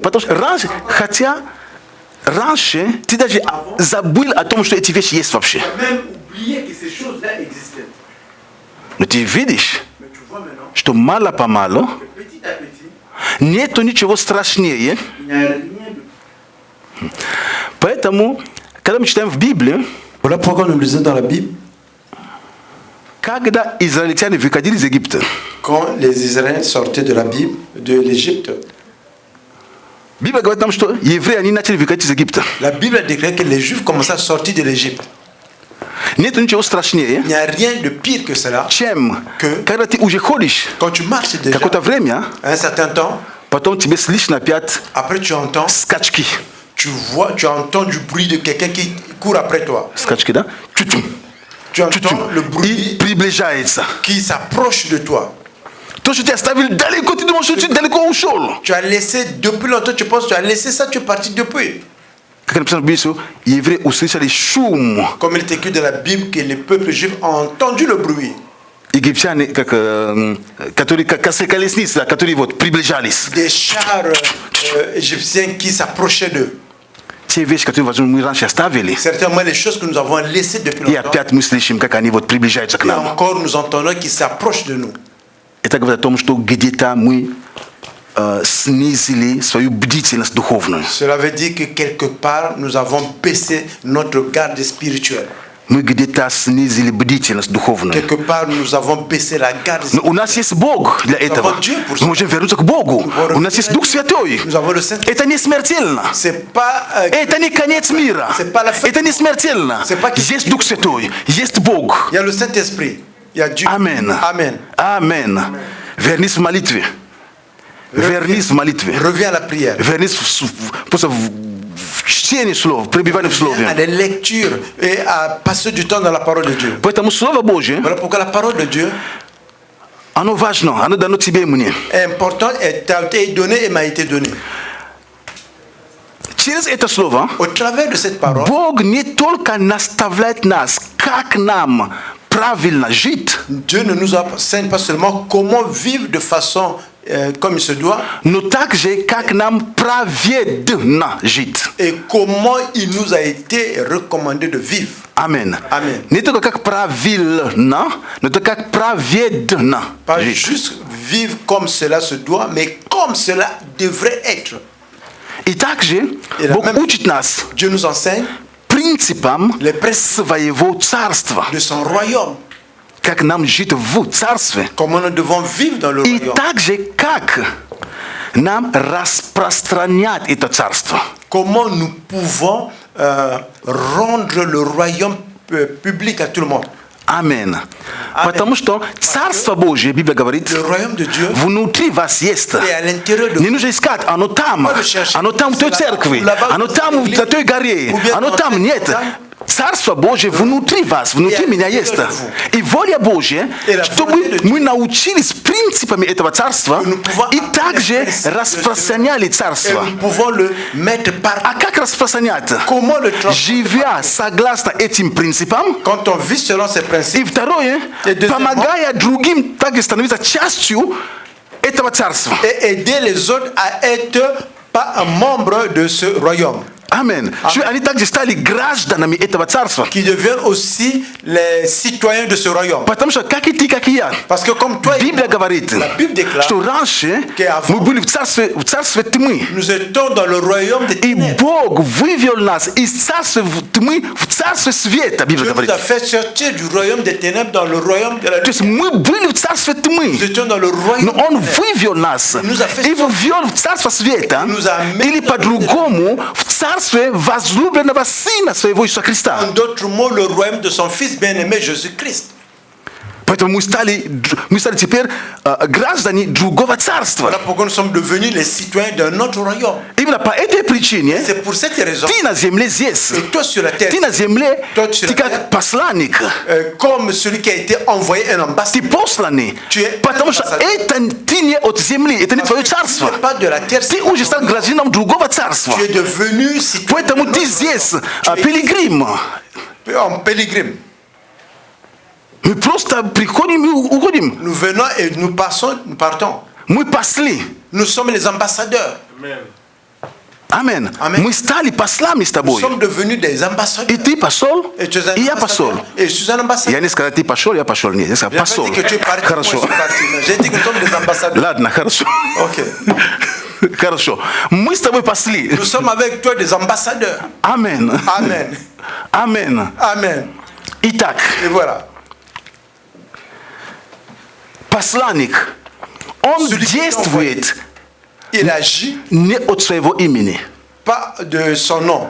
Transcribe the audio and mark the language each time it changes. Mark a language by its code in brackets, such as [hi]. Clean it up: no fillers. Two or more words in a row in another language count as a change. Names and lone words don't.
[ru] Потому что раньше ты даже забыл о том, что эти вещи есть вообще. Но ты видишь, что мало-помалу нету ничего страшнее. Поэтому, когда мы читаем в Библии, [fr] voilà pourquoi nous lisons dans la Bible, [ru] когда израильтяне выходили из Египта, [fr] quand les Israéliens sortaient de l'Égypte, [ru] Библия говорит нам, что евреи они начали выходить из Египта. [fr] La Bible déclare que les Juifs commençaient à sortir de l'Égypte. [ru] Нету ничего страшнее, [fr] Il n'y a rien de pire que cela. [ru] чем когда ты уже ходишь [fr] Quand tu marches déjà, [ru] какое-то время, [fr] un certain temps, [ru] потом тебе слышно опять [fr] après tu entends, [ru] скачки. [fr] tu entends du bruit de quelqu'un qui court après toi. [ru] Скачки, да? [fr] Tu entends le bruit [ru] приближается. [fr] qui s'approche de toi. [ru] То, что ты оставил далеко, ты думаешь, что ты далеко ушел. [fr] Tu as laissé depuis longtemps, tu penses que tu as laissé ça, tu es parti depuis. [ru] Как написано в Библии, евреи услышали шум. [fr] Comme il est écrit dans la Bible que les peuples juifs ont entendu le bruit. [ru] Египтяне, которые косые колесницы, которые вот приближались. [fr] Des chars égyptiens qui s'approchaient d'eux. [ru] Те вещи, которые мы раньше оставили, [fr] Certainement, les choses que nous avons laissées depuis [ru] и [fr] longtemps. [ru] опять мы слышим, как они вот приближаются к [fr] Et [ru] нам. [fr] encore, nous entendons qu'ils s'approchent de nous. [ru] Это говорит о том, что где-то мы снизили свою бдительность духовную. [fr] Cela veut dire que quelque part, nous avons baissé notre garde spirituelle. [ru] Мы где-то снизили бдительность духовную. [fr] Quelque part, nous avons baissé la garde [ru] Но у нас [fr] spirituelle. [ru] есть Бог для этого. Мы можем вернуться к Богу. У нас есть Дух Святой. [fr] Nous avons le Saint-Esprit. [ru] Это не смертельно. [fr] C'est pas [ru] Это не конец мира. Это не смертельно. Есть Дух Святой. Есть Бог. [fr] il y a le Saint-Esprit. Il y a Dieu. Amen. Amen. [ru] Amen. Вернись в молитве. Вернись в молитве. [fr] Reviens à la prière. [ru] Вернись просто в чтении слов, пребывание в [fr] Reviens à [ru] Слове. [fr] la lecture et à passer du temps dans la parole de Dieu. [ru] Поэтому Слово Божье, [fr] Voilà pourquoi la parole de Dieu [ru] оно важно, оно дано тебе и мне. [fr] est importante, et t'a été donnée et m'a été donnée. [ru] Через это Слово [fr] Au travers de cette parole, [ru] Бог не только наставляет нас, как нам правильно жить, [fr] Dieu ne nous enseigne pas seulement comment vivre de façon comme il se doit, [ru] но также как нам праведно жить. [fr] et comment il nous a été recommandé de vivre. Amen. Amen. [ru] Не только как правильно, но только как праведно [fr] Pas [ru] жить. [fr] juste vivre comme cela se doit, mais comme cela devrait être. [ru] И также И Бог [fr] même- [ru] учит нас [fr] Dieu nous enseigne [ru] принципам [fr] les principes [ru] своего царства. [fr] de son royaume, [ru] Как нам жить в царстве. [fr] comment nous devons vivre dans le [ru] И [fr] royaume, [ru] также как нам распространять это царство. [fr] comment nous pouvons rendre le royaume public à tout le monde. [ru] Амен. Потому что Царство Божье, Библия говорит, [fr] Le royaume de Dieu [ru] внутри вас есть. [fr] est à l'intérieur de [ru] Не [fr] vous. [ru] нужно искать, оно там. Оно там в той церкви. Оно там на той горе. Оно там нет. Царство Божье внутри вас, внутри меня есть. И воля Божья, чтобы мы научились принципами этого царства и также распространяли [fr] Et [ru] царство. [fr] nous pouvons le mettre par [ru] А как распространять? [fr] comment le transformer. [ru] Живя согласно этим принципам. [fr] Quand on vit selon ces [ru] И [fr] principes [ru] второе, помогая другим также становиться частью этого царства. [fr] et aider les autres à être pas un membre de ce royaume, [ru] Амен. Что они также стали гражданами этого царства. [fr] qui deviennent aussi les citoyens de ce royaume. [ru] Потому что как и ты, как и я. [fr] Parce que comme toi et [ru] Библия [fr] moi, [ru] говорит, [fr] la Bible déclare, [ru] что раньше [fr] qu'avant, [ru] мы были в царстве тьмы. [fr] nous étions dans le royaume des [ru] И [fr] ténèbres. [ru] Бог вывел нас из царства тьмы в царство света, Библия [fr] Dieu nous [ru] говорит. [fr] a fait sortir du royaume des ténèbres dans le royaume de la [ru] То есть [fr] lumière. [ru] мы были в царстве тьмы. [fr] Nous étions dans le [ru] Но [fr] royaume [ru] Он [fr] des ténèbres. [ru] вывел нас [fr] nous a fait [ru] и ввел в царство света, [fr] nous a amené [ru] или по-другому в царстве возлюбленного Сына Своего Иисуса Христа. [fr] En d'autres mots, le royaume de son Fils bien-aimé Jésus-Christ. [ru] Поэтому мы стали теперь граждане другого царства. [fr] Voilà pourquoi nous sommes devenus les citoyens d'un autre royaume. [ru] Именно по этой причине [fr] C'est pour cette raison [ru] ты на земле здесь. [fr] que toi sur la terre, [ru] Ты на земле, [fr] Toi sur [ru] ты [fr] la terre. [ru] как посланник. [fr] comme celui qui a été envoyé un [ru] Ты [fr] ambassadeur, [ru] посланный. [fr] Tu es [ru] Потому что [fr] ambassadeur. [ru] это ты не от земли, это не твое [fr] tu [ru] царство. [fr] n'es pas de la terre, [ru] Ты уже стал гражданином другого царства. [fr] tu es devenu citoyen [ru] Поэтому [fr] d'un [ru] ты [fr] autre [ru] здесь [fr] royaume. [ru] пилигрим. [fr] Tu es en pèlerin. [ru] Мы просто приходим и уходим. [fr] Nous venons et nous partons. [ru] Мы пасли. [fr] Nous sommes les ambassadeurs. [ru] Амен. [fr] Amen. [ru] Мы стали послами с [fr] Nous [ru] тобой. [fr] sommes devenus des [ru] И [fr] ambassadeurs. [ru] ты пошел, [fr] Et tu es un [ru] и я пошел. [fr] ambassadeur. Et je suis un [ru] Я [fr] ambassadeur. [ru] не сказал, ты пошел, я пошел. Нет, я сказал, [fr] J'ai pas [ru] пошел. [fr] dit que tu es parti, moi je [ru] Хорошо. [fr] suis parti. Mais j'ai dit que nous sommes des ambassadeurs. [ru] Ладно, хорошо. [fr] Ok. [ru] Хорошо. Мы с тобой пасли. [fr] Nous sommes avec toi des ambassadeurs. [ru] Амен. [fr] Amen. [ru] Амен. [fr] Amen. [ru] Итак, [fr] Et voilà. [ru] посланник, он [fr] Celui qui est [ru] действует [fr] Il agit [ru] не от своего имени. [fr] pas de son nom.